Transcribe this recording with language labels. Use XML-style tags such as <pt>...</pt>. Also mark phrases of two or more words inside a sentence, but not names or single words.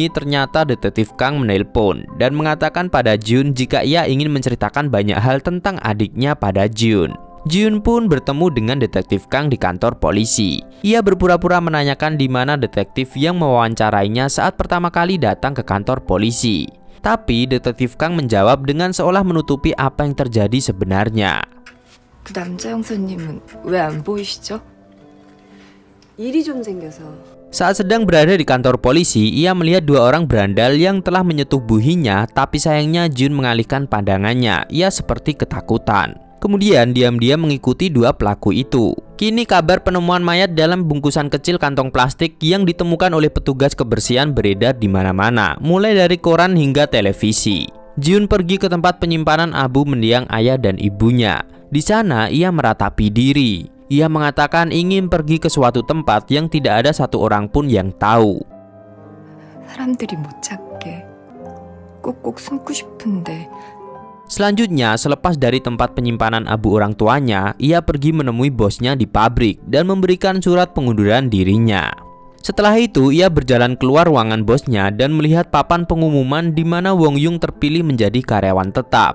<id>Ternyata Detektif Kang menelpon dan mengatakan pada Jun jika ia ingin menceritakan banyak hal tentang adiknya pada Jun. Jun pun bertemu dengan Detektif Kang di kantor polisi. Ia berpura-pura menanyakan di mana detektif yang mewawancarainya saat pertama kali datang ke kantor polisi. Tapi Detektif Kang menjawab dengan seolah menutupi apa yang terjadi sebenarnya.</id> <ko>그 남자 형사님은 왜 안 보이시죠? 일이 좀 생겨서.</ko> <id>Saat sedang berada di kantor polisi, ia melihat dua orang berandal yang telah menyetubuhinya, tapi sayangnya Jun mengalihkan pandangannya. Ia seperti ketakutan. Kemudian diam-diam mengikuti dua pelaku itu. Kini kabar penemuan mayat dalam bungkusan kecil kantong plastik yang ditemukan oleh petugas kebersihan beredar di mana-mana, mulai dari koran hingga televisi. Jun pergi ke tempat penyimpanan abu mendiang ayah dan ibunya. Di sana ia meratapi diri. Ia mengatakan ingin pergi ke suatu tempat yang tidak ada satu orang pun yang tahu.</id> <ko>사람들이 못 찾게 꼭꼭 숨고 싶은데.</ko> <id>Selanjutnya, selepas dari tempat penyimpanan abu orang tuanya, ia pergi menemui bosnya di pabrik dan memberikan surat pengunduran dirinya. Setelah itu, ia berjalan keluar ruangan bosnya dan melihat papan pengumuman di mana Wong Yung terpilih menjadi karyawan tetap.</id>